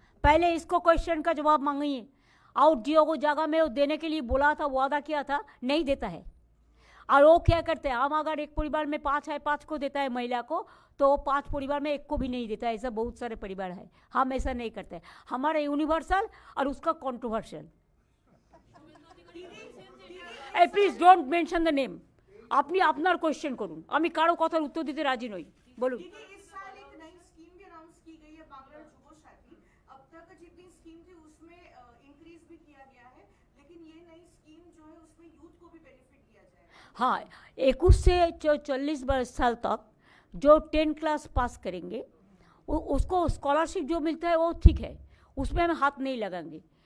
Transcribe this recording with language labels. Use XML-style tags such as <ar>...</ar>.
<hi>पहले इसको क्वेश्चन का जवाब मांगिए। आउट जियो को जगह में वो देने के लिए बोला था, वादा किया था, नहीं देता है। और वो क्या करते हैं, हम अगर एक परिवार में 5 है, 5 को देता है महिला को, तो वो 5 परिवार में एक को भी नहीं देता है। ऐसा बहुत सारे परिवार है। हम ऐसा नहीं करते। हमारा यूनिवर्सल और उसका controversial.</hi> <en>Please don't mention the name.</en> <bn>আপনি আপনার কোয়েশ্চেন করুন, আমি কারো কথার উত্তর দিতে রাজি নই। বলুন।</bn> <hi>इस साल एक नई स्कीम भी अनाउंस की गई है, बांग्ला जुबो साथी। अब तक जितनी स्कीम थी उसमें इंक्रीज भी किया गया है, लेकिन ये नई स्कीम जो है उसमें यूथ को भी बेनिफिट दिया जाएगा। हाँ, 21 से 40 साल तक जो 10 क्लास पास करेंगे उसको स्कॉलरशिप जो मिलता है वो ठीक है, उसमें हम हाथ नहीं लगाएंगे।</hi>